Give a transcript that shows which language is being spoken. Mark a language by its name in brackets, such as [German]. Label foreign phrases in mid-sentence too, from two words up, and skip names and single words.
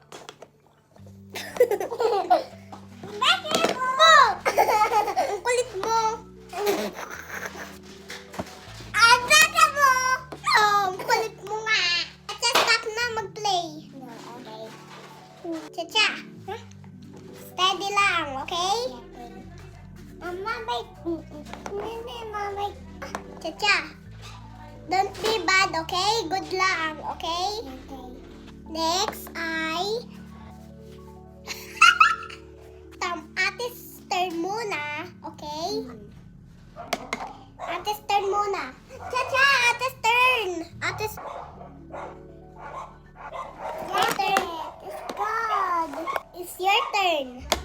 [Filipino] Bakit mo? Ang kulit mo. Bakit mo? Ang kulit mo nga. Chacha, stop na mag-play. [English] No, okay. Chacha, steady lang, okay? [Filipino] Mama, Mama. [English] Chacha, don't be bad, okay? [Filipino] Good lang, okay? Okay. Next ay Ate's turn muna, okay? Ate's turn muna. Chacha, Ate's turn. [English] Ate's your turn. It's your turn.